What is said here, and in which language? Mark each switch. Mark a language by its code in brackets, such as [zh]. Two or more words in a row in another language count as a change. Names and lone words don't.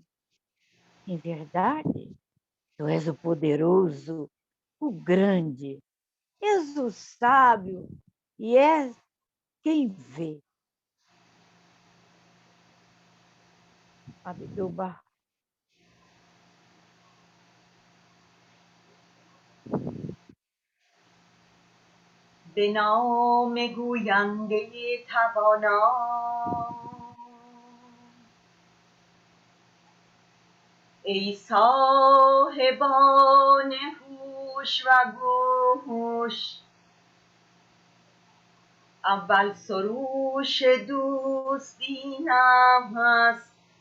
[pt] Em verdade, tu és o poderoso, o grande, és o sábio e és quem vê. Abdu'l-Bahá. [fa] به نام گوینده توانا ای صاحبان هوش و گوش اول سروش دوست دینم هست